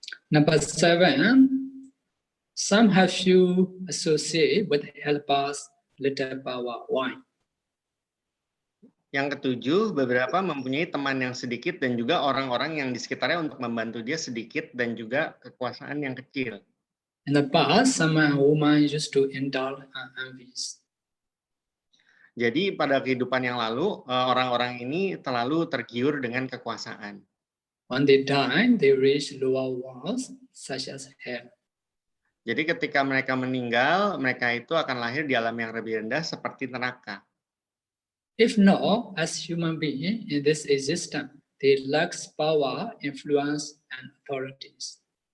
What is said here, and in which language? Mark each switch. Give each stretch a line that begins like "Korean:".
English: Number 7, some have few associate with helpers, little power. Why?
Indonesian: Yang ketujuh, beberapa mempunyai teman yang sedikit dan juga orang-orang yang di sekitarnya untuk membantu dia sedikit dan juga kekuasaan yang kecil.
English: In the past, some women used to indulge in envies.
Indonesian: Jadi pada kehidupan yang lalu, orang-orang ini terlalu tergiur dengan kekuasaan.
English: When they die, they reach lower worlds such as hell.
Indonesian: Jadi ketika mereka meninggal, mereka itu akan lahir di alam yang lebih rendah seperti neraka.
English: If not, as human beings in this existence, they lack power, influence, and authorities.